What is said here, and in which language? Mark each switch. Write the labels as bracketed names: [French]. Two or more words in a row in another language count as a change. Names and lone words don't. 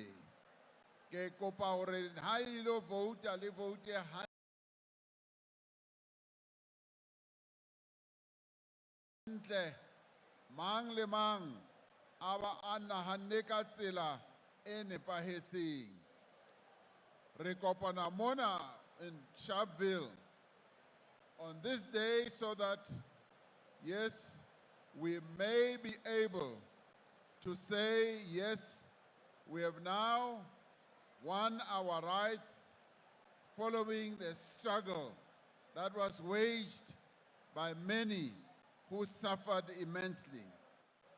[Southern Sotho] Ke kopa hore ha ilo vouta le voute hantle mang le mang a ba a nahanne ka tsela e nepahetseng. Re kopana mona [English] in Sharpville on this day so that, yes, we may be able to say, yes, we have now won our rights following the struggle that was waged by many who suffered immensely.